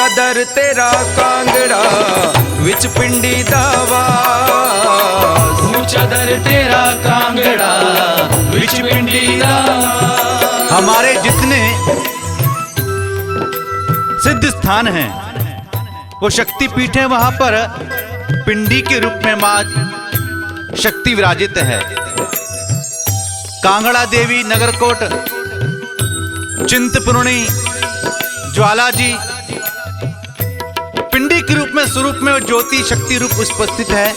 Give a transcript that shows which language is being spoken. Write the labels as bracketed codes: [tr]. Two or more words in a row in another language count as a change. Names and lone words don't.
[pa] ਦਰ ਤੇਰਾ ਕਾਂਗੜਾ ਵਿੱਚ ਪਿੰਡੀ ਦਾ ਵਾਸ ਉੱਚਾ ਦਰ ਤੇਰਾ ਕਾਂਗੜਾ ਵਿੱਚ ਪਿੰਡੀ ਦਾ [hi] हमारे जितने सिद्ध स्थान हैं वो शक्ति पीठ है, वहां पर पिंडी के रूप में मां शक्ति विराजित है। कांगड़ा देवी, नगरकोट, चिंतपूर्णी, ज्वाला जी पिंडी के रूप में स्वरूप में वो ज्योति शक्ति रूप उपस्थित है।